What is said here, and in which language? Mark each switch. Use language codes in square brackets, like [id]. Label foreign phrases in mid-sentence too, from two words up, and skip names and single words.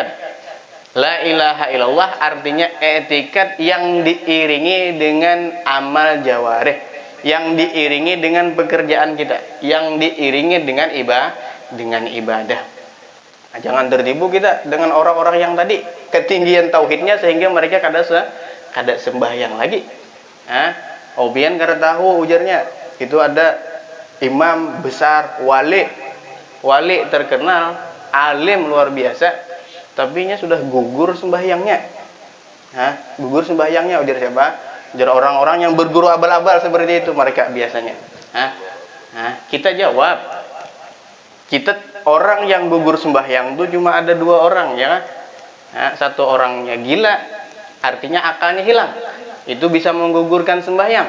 [ar] لا إله إلا الله [id] artinya i'tikad yang diiringi dengan amal jawarih, yang diiringi dengan pekerjaan kita, yang diiringi dengan ibadah. Nah, jangan tertipu kita dengan orang-orang yang tadi ketinggian tauhidnya sehingga mereka kada sembahyang lagi. Obian kada tahu ujarnya. Itu ada imam besar, wali terkenal, alim luar biasa, tapi sudah gugur sembahyangnya. Gugur sembahyangnya ujar siapa? Ujar orang-orang yang berguru abal-abal seperti itu mereka biasanya. Kita jawab, kita orang yang gugur sembahyang itu cuma ada 2 orang ya. Satu orangnya gila, artinya akalnya hilang, itu bisa menggugurkan sembahyang.